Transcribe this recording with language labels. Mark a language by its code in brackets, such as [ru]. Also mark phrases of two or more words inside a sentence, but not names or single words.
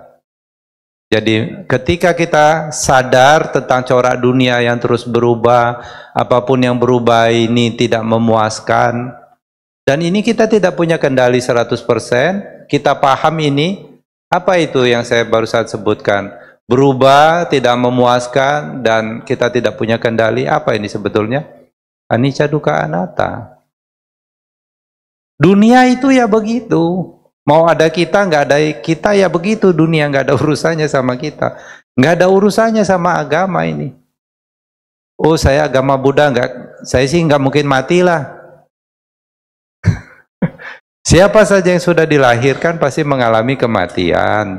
[id] Jadi ketika kita sadar tentang corak dunia yang terus berubah, apapun yang berubah ini tidak memuaskan, dan ini kita tidak punya kendali 100%, kita paham ini, apa itu yang saya barusan sebutkan? Berubah, tidak memuaskan, dan kita tidak punya kendali. Apa ini sebetulnya? [pi] Anicca dukkha anatta. [id] Dunia itu ya begitu. Mau ada kita, nggak ada kita ya begitu. Dunia nggak ada urusannya sama kita. Nggak ada urusannya sama agama ini. Oh saya agama Buddha, saya sih nggak mungkin matilah. Siapa saja yang sudah dilahirkan pasti mengalami kematian.